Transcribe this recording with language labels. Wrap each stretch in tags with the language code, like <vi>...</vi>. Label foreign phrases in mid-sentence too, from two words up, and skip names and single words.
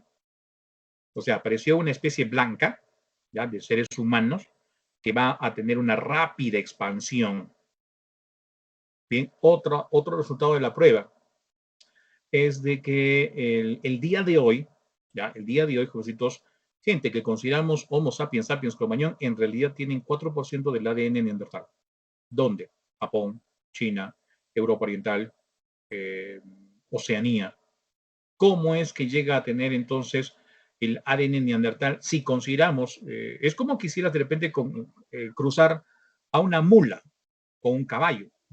<es>O sea, apareció una especie blanca, ya, de seres humanos, que va a tener una rápida expansión. Bien, otro resultado de la prueba es de que el día de hoy, ya, el día de hoy, jovencitos, gente que consideramos Homo sapiens sapiens cromañón, en realidad tienen 4% del ADN neandertal. ¿Dónde? Japón, China, Europa Oriental, Oceanía. ¿Cómo es que llega a tener entonces el ADN neandertal si consideramos, es como quisieras de repente cruzar a una mula con un caballo?</es>